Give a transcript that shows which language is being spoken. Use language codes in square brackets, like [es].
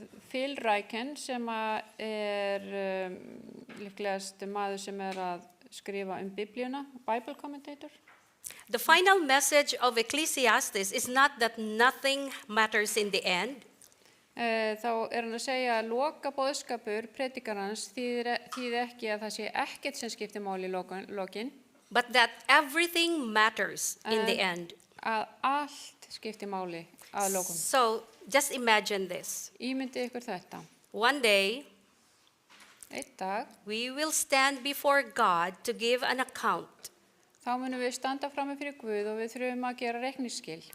[is] Phil Ryken, sem líklegast maður sem að skrifa Biblíuna, [en] Bible commentator. the final message of Ecclesiastes is not that nothing matters in the end, [is] Þá hann að segja að loka boðskapur predikarans þýðir ekki að það sé ekkert sem skiptir máli í lokin, [en] but that everything matters in the end. [is] að allt skiptir máli að lokum. [en] So just imagine this. [is] Ímyndið ykkur þetta. [en] One day, [is] Einn dag, [en] we will stand before God to give an account [is] þá munum við standa frammi fyrir Guð og við þurfum að gera reikningsskil.